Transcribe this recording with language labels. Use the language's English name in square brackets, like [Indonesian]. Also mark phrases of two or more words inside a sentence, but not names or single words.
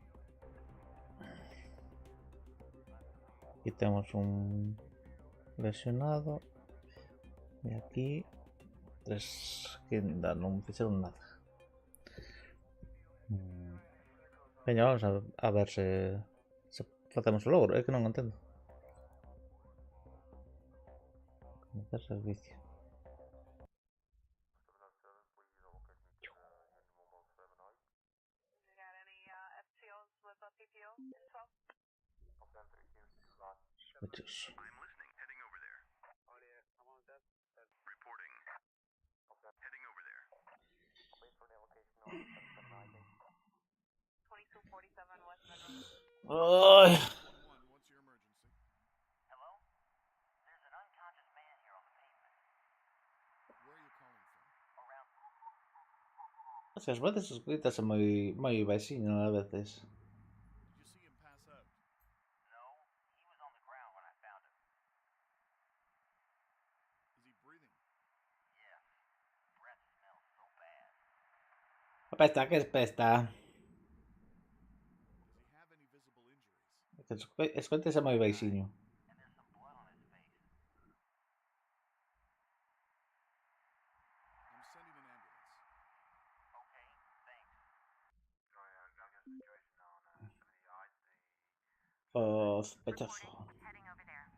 [Spanish] Aquí tenemos un lesionado. Y aquí 3 que no hicieron nada. [Galician] Veña, vamos a ver se facemos o logro. É que non entendo. [Spanish] Cometer servicio. [English] You got any FTOs with a PPO? 12? [Spanish] Sospechoso. [English] I'm listening. Heading over there. Oh, yeah, I'm on that. Reporting. Heading over there. 2247 West Monroe. Ay. 911, what's your emergency? Hello? There's an unconscious man here on the pavement. Where are you calling from? Around. [Galician] As veces escritas é moi baixinho a veces. [English] Did you see him pass out? No, he was on the ground when I found him. Is he breathing? Yes. Breath smells so bad. [Galician] Apesta, que espesta. [English] Does he have any visible injuries? [Galician] Que escoites é moi baixinho. [English] And there's some blood on his face. I'm sending an ambulance. Okay, thanks. Sorry, I got a situation on 70 yards, [Galician] O sospechoso. [English] Heading over there.